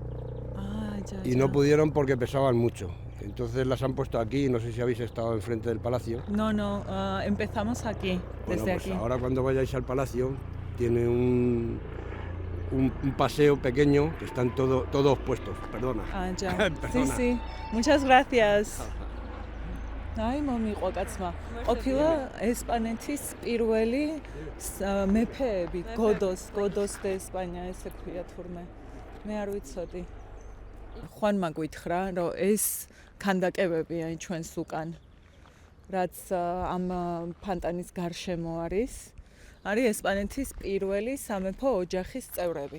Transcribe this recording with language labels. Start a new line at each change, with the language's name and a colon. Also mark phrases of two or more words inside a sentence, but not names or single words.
Spanish: Y no pudieron porque pesaban mucho. Entonces las han puesto aquí, no sé si habéis estado enfrente del palacio. No, empezamos aquí, desde Pues aquí. Ahora cuando vayáis al palacio tiene un paseo pequeño que están todos puestos, perdona. Ya. Perdona. Sí, muchas gracias. Ay,
Georgian: მომიყვა კაცმა. ყოფილა ესპანეთის პირველი მეფეები, გოდოს და ესპანია ესე ქვია თურმე. მე არ ვიცოდი. ხუანმა გითხრა, რომ ეს ქანდაკებები აი ჩვენს უკან, რაც ამ ფანტანის გარშემო არის ესპანეთის პირველი სამეფო ოჯახის წევრები.